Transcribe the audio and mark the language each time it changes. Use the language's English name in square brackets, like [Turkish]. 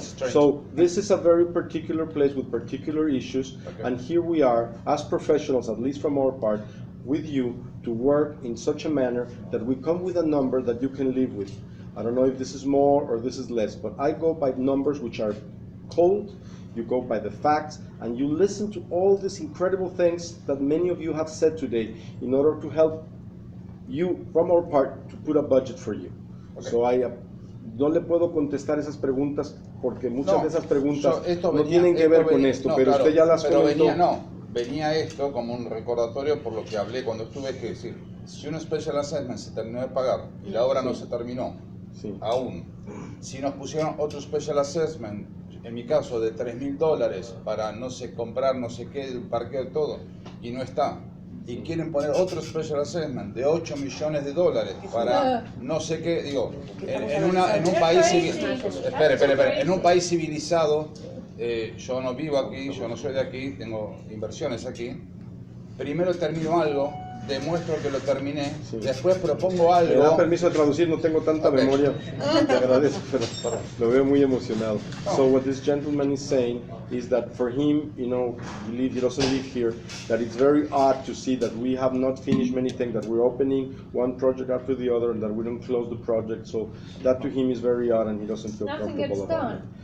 [English] So this is a very particular place with particular issues, and here we are as professionals, at least from our part, with you to work in such a manner that we come with a number that you can live with. I don't know if this is more or this is less, but I go by numbers which are cold. You go by the facts, and you listen to all these incredible things that many of you have said today in order to help you, from our part, to put a budget for you. [Spanish] So no le puedo contestar esas preguntas porque muchas de esas preguntas no tienen que ver con esto, pero usted ya las comentó. Venía esto como un recordatorio por lo que hablé cuando estuve, que decir, si un special assessment se terminó de pagar y la obra no se terminó, aún, si nos pusieron otro special assessment, en mi caso de $3.000 para no sé comprar no sé qué, el parqueo y todo, y no está, y quieren poner otro special assessment de $8 millones para no sé qué, digo, en un país en un país civilizado, yo no vivo aquí, yo no soy de aquí, tengo inversiones aquí, primero termino algo, demuestro que lo terminé, después propongo algo. Me da permiso de traducir, no tengo tanta memoria, te agradezco, pero lo veo muy emocionado. [English] So what this gentleman is saying is that for him, he doesn't live here, that it's very odd to see that we have not finished many things, that we're opening one project after the other and that we don't close the project, so that to him is very odd and he doesn't feel comfortable about it.